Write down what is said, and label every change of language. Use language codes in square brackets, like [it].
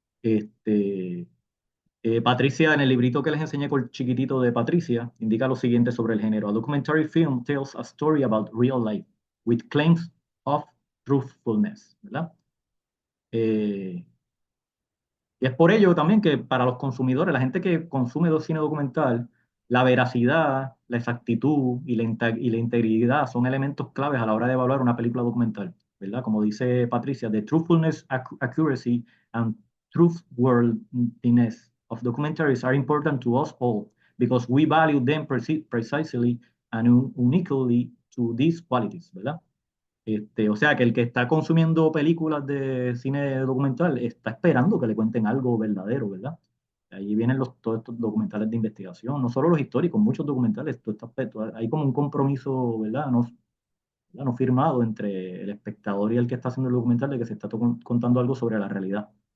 [es] Este, Patricia, en el librito que les enseñé con el chiquitito de Patricia, indica lo siguiente sobre el género. [en] A documentary film tells a story about real life, with claims of truthfulness, [es] ¿verdad? Y es por ello también que para los consumidores, la gente que consume cine documental, la veracidad, la exactitud y la integridad son elementos claves a la hora de evaluar una película documental, ¿verdad? Como dice Patricia, [en] the truthfulness, accuracy, and truthworthiness of documentaries are important to us all because we value them precisely and uniquely to these qualities, ¿verdad? [es] O sea, que el que está consumiendo películas de cine documental está esperando que le cuenten algo verdadero, ¿verdad? Ahí vienen todos estos documentales de investigación, no solo los históricos, muchos documentales, todo este aspecto. Hay como un compromiso, ¿verdad? No firmado entre el espectador y el que está haciendo el documental de que se está contando algo sobre la realidad.